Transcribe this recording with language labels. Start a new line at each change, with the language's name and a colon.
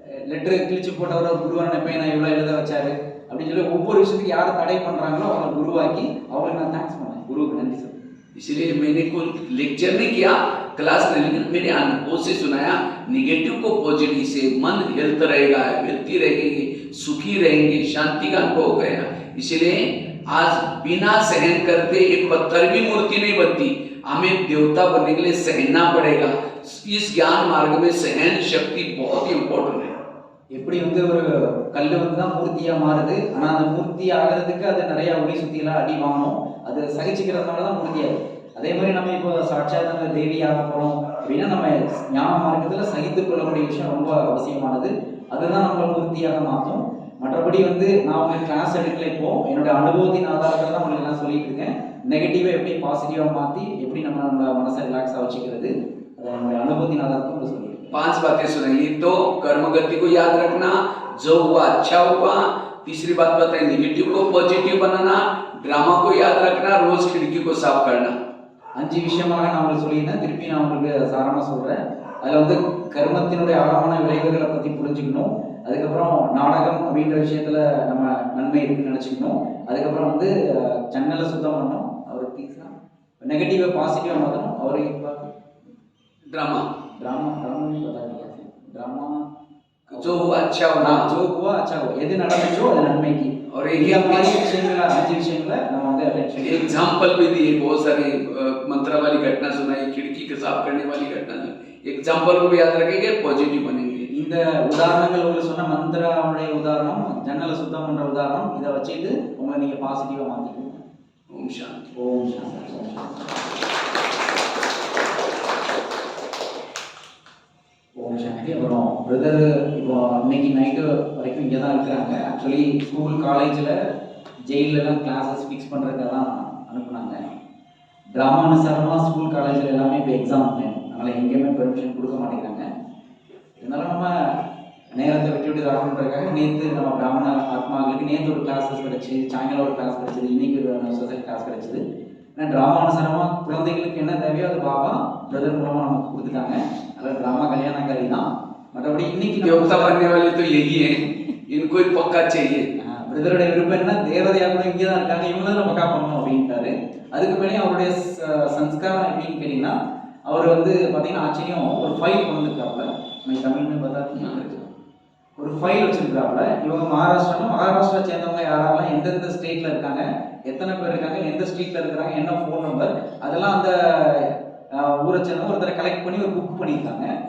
Tamil: Letter கிழிச்சு போட்டவர் ஒரு குருவான பையன் நான் இவ்வளோ எழுத வச்சாரு அப்படின்னு சொல்லி ஒவ்வொரு விஷயத்துக்கு யார் தடை பண்றாங்களோ அவங்களை குருவாக்கி அவங்களுக்கு நான் தேங்க்ஸ் பண்ணேன், குருவுக்கு நன்றி சொல்றேன்.
Hindi: इसलिए मैंने कोई लेक्चर नहीं किया, क्लास नहीं, लेकिन मेरे अनुभव से सुनाया। निगेटिव को पॉजिटिव से मन हेल्थ रहेगा, व्यक्ति रहेगी, सुखी रहेंगे, शांति का अनुभव गया। इसलिए आज बिना सहन करते एक पत्थर भी मूर्ति नहीं बनती। हमें देवता बनने के लिए सहना पड़ेगा। इस ज्ञान मार्ग में सहन शक्ति बहुत ही इम्पोर्टेंट है।
Tamil: எப்படி வந்து ஒரு கல் வந்து தான் மூர்த்தியா மாறுது, ஆனா அந்த மூர்த்தி ஆகிறதுக்கு அது நிறைய ஒளி சுத்தியெல்லாம் அடி வாங்கணும், அது சகிச்சுக்கிறதுனால தான் மூர்த்தியாகும். அதே மாதிரி நம்ம இப்போ சாட்சாத் அந்த தேவி ஆக போறோம் அப்படின்னா நம்ம ஞான மார்க்கத்துல சகித்துக் கொள்ளக்கூடிய விஷயம் ரொம்ப அவசியமானது. அதுதான் நம்மளை மூர்த்தியாக மாற்றும். மற்றபடி வந்து நான் உங்களுக்கு கிளாஸ் எடுக்கல, இப்போ என்னோட அனுபவத்தின் ஆதாரத்தில் தான் உங்களுக்கு எல்லாம் சொல்லிட்டு இருக்கேன். நெகட்டிவை எப்படி பாசிட்டிவா மாற்றி எப்படி நம்ம மனசை ரிலாக்ஸாக வச்சுக்கிறது, அதை என்னுடைய அனுபவத்தின் ஆதாரத்தை உங்களுக்கு சொல்லியிருக்கேன்.
Hindi: 5 बातें सुनाई। तो कर्म गति को याद रखना, जो हुआ अच्छा हुआ। तीसरी बात बताई निगेटिव को पॉजिटिव बनाना, ड्रामा को याद रखना, रोज खिड़की को साफ करना।
Tamil: 5 விஷயமாக நான் உங்களுக்கு சொல்லியிருந்தேன், திருப்பி நான் உங்களுக்கு சாரமாக சொல்கிறேன். அதில் வந்து கர்மத்தினுடைய ஆழமான விளைவுகளை பற்றி புரிஞ்சுக்கணும். அதுக்கப்புறம் நாடகம் அப்படின்ற விஷயத்தில் நம்ம நன்மை இருக்குன்னு நினச்சிக்கணும். அதுக்கப்புறம் வந்து ஜன்னலை சுத்தம் பண்ணணும், அவர் டீக்ஸ்லாம் நெகட்டிவை பாசிட்டிவாக மாற்றணும். அவரை
Hindi: ड्रामा ड्रामा नहीं बता दिया, ड्रामा जो हुआ अच्छा होना, जो हुआ अच्छा हो,
Tamil: எது நடந்துச்சோ அது நன்மைக்கு.
Hindi: और
Tamil: एक மாதிரி விஷயங்களை 5 விஷயங்களை நம்ம வந்து அட்டென்ஷன்
Hindi: एग्जाम्पल भी दिए, बहुत सारे मंत्र वाली घटना सुनाई, खिड़की के साफ करने वाली घटना सुनाई। एग्जाम्पल को भी याद रखेंगे, पॉजिटिव बनेंगे।
Tamil: இந்த உதாரணங்கள் உங்களுக்கு சொன்ன மந்திரமுடைய உதாரணம், ஜன்னலை சுத்தம் பண்ற உதாரணம், இதை வச்சுட்டு உங்களை நீங்க பாசிட்டிவா மாத்திக்கணும்.
Hindi: ओम शांति।
Tamil: ஓம் சாந்தி. ஓம் சாந்தி. அப்புறம் பிரதர் இப்போ இன்னைக்கு நைட்டு வரைக்கும் இங்கே தான் இருக்கிறாங்க. ஆக்சுவலி ஸ்கூல் காலேஜில் ஜெயிலெலாம் கிளாஸஸ் ஃபிக்ஸ் பண்ணுறதுக்காக தான் அனுப்புனாங்க. ட்ராமா அனுசாரமாக ஸ்கூல் காலேஜில் எல்லாமே இப்போ எக்ஸாம் டைம், அதனால் எங்கேயுமே பெர்மிஷன் கொடுக்க மாட்டேங்கிறாங்க. இதனால் நம்ம நேரத்தை விட்டு வரணுன்றதுக்காக நேற்று நம்ம பிராமண ஆத்மாக்களுக்கு நேற்று ஒரு கிளாஸஸ் கிடச்சி, சாயங்காலம் ஒரு கிளாஸ் கிடச்சிது, இன்றைக்கி ஒரு சொசைட்டி கிளாஸ் கிடச்சிது. ஏன்னா ட்ராமா அனுசாரமாக குழந்தைகளுக்கு என்ன தேவையோ அது பாபா பிரதர் மூலமாக நமக்கு கொடுத்துட்டாங்க. அதனால் ட்ராமா கல்யாணக்காரி தான். மற்றபடி இன்னைக்கு
Hindi: देवता बनने वाले तो यही है, इनको ही पक्का चाहिए।
Tamil: பிரதருடைய விருப்பம் என்ன, தேவதையாக கூட இங்கே தான் இருக்காங்க, இவங்க தான் பக்கா பண்ணணும் அப்படின்ட்டாரு. அதுக்கு மேலே அவருடைய சன்ஸ்காரம் எப்படின்னு கேட்டீங்கன்னா, அவர் வந்து பார்த்தீங்கன்னா ஆச்சரியம் ஒரு ஃபைல் கொண்டுருக்காப்புல, நம்ம தமிழ்னு பார்த்தா ஒரு ஃபைல் வச்சிருக்காப்புல. இவங்க மகாராஷ்டிரா சேர்ந்தவங்க யாரெல்லாம் எந்தெந்த ஸ்டேட்ல இருக்காங்க, எத்தனை பேர் இருக்காங்க, எந்த ஸ்ட்ரீட்ல இருக்கிறாங்க, என்ன ஃபோன் நம்பர், அதெல்லாம் அந்த ஊரை சேர்ந்தவங்க ஒருத்தரை கலெக்ட் பண்ணி ஒரு புக் பண்ணியிருக்காங்க.